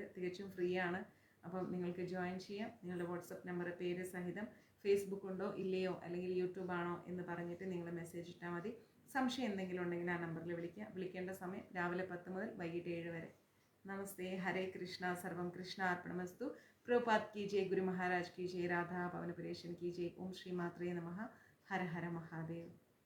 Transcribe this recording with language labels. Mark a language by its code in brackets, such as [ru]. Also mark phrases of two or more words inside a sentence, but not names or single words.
[ml] തികച്ചും ഫ്രീ ആണ്. അപ്പം നിങ്ങൾക്ക് ജോയിൻ ചെയ്യാം. നിങ്ങളുടെ വാട്സപ്പ് നമ്പർ, പേര് സഹിതം. ഫേസ്ബുക്ക് ഉണ്ടോ ഇല്ലയോ അല്ലെങ്കിൽ യൂട്യൂബ് ആണോ എന്ന് പറഞ്ഞിട്ട് നിങ്ങൾ മെസ്സേജ് ഇട്ടാൽ മതി. സംശയം എന്തെങ്കിലും ഉണ്ടെങ്കിൽ ആ നമ്പറിൽ വിളിക്കുക. വിളിക്കേണ്ട സമയം രാവിലെ 10 മുതൽ വൈകിട്ട് 7 വരെ. നമസ്തേ. ഹരേ കൃഷ്ണ. സർവം കൃഷ്ണ അർപ്പണമസ്തു. [hi] പ്രഭുപാദ് की जय, गुरु महाराज की जय, राधा पवन पुरेशन की जय. ओम श्री मात्रे नमः. हर हर महादेव.